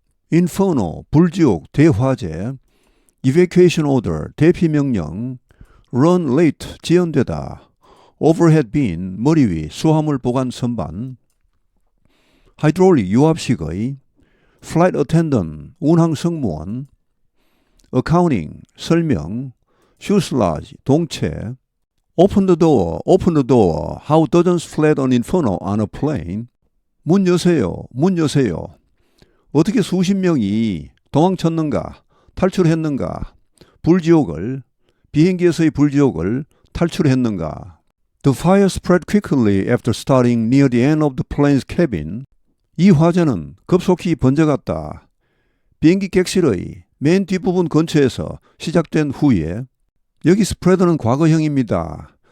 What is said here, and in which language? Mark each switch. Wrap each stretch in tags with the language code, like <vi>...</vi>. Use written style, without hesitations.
<en>인퍼노, 불지옥, 대화재, evacuation order, 대피명령, run late, 지연되다, overhead bin, 머리 위, 수화물 보관 선반, hydraulic, 유압식의, flight attendant, 운항 승무원, accounting, 설명, fuselage, 동체, open the door, how dozens fled an inferno on a plane,</en> <ko>문 여세요, 문 여세요. 어떻게 수십 명이 도망쳤는가, 탈출했는가, 불지옥을, 비행기에서의 불지옥을 탈출했는가.</ko> <en>The fire spread quickly after starting near the end of the plane's cabin.</en> <ko>이 화재는 급속히 번져갔다. 비행기 객실의 맨 뒷부분 근처에서 시작된 후에. 여기 spread는 과거형입니다.</ko>